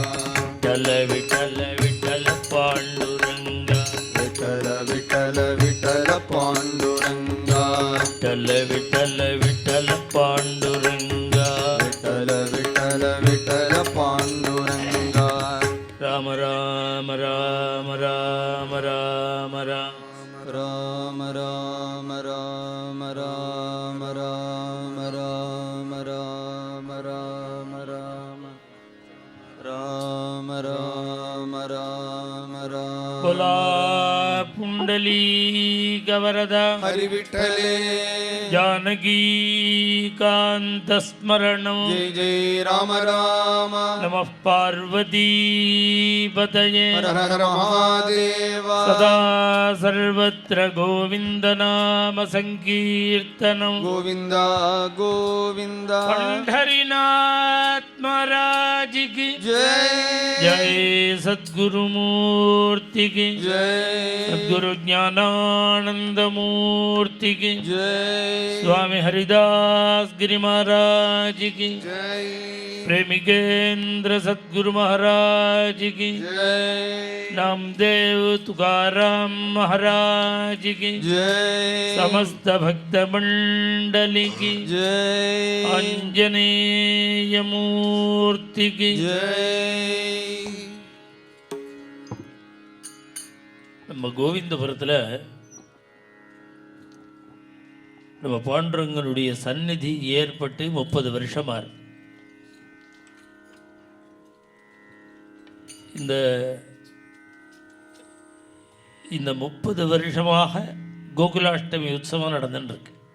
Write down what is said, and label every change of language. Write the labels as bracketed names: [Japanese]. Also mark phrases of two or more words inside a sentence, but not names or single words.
[Marathi] विठ्ठल विठ्ठल विठ्ठल पांडुरंगा विठ्ठल विठ्ठल विठ्ठल पांडुरंगा विठ्ठल विठ्ठल विठ्ठल पांडुरंगा विठ्ठल विठ्ठल विठ्ठल पांडुरंगा राम राम राम राम राम राम राम राम राम राम राम राम राम राम राम राम राम राम राम बोला पुंडली गवरदा हरि विठ्ठले [Sanskrit] जानकी कांत स्मरणं जय जय राम राम नमः पार्वती पतये हर हर महादेव सदा सर्वत्र गोविंद नाम संकीर्तनं गोविंद गोविंद [Hindi] पंढरीनाथ महाराज की जय जय सद्गुरु मूर्ति की जय सद्गुरु ज्ञानानंद मूर्ति की जय स्वामी हरिदास गिरि महाराज की जय प्रेमिकेंद्र सद्गुरु महाराज की जय नामदेव तुकाराम महाराज की जय समस्त भक्त मंडली की जय आंजनेय मूर्ति की जय [Tamil] நம்ம கோவிந்தபுரத்தில் நம்ம பாண்டுரங்கனுடைய சந்நிதி ஏற்பட்டு 30 வருஷமா இருக்கு. இந்த 30 வருஷமாக கோகுலாஷ்டமி உற்சவம் நடந்துருக்கு.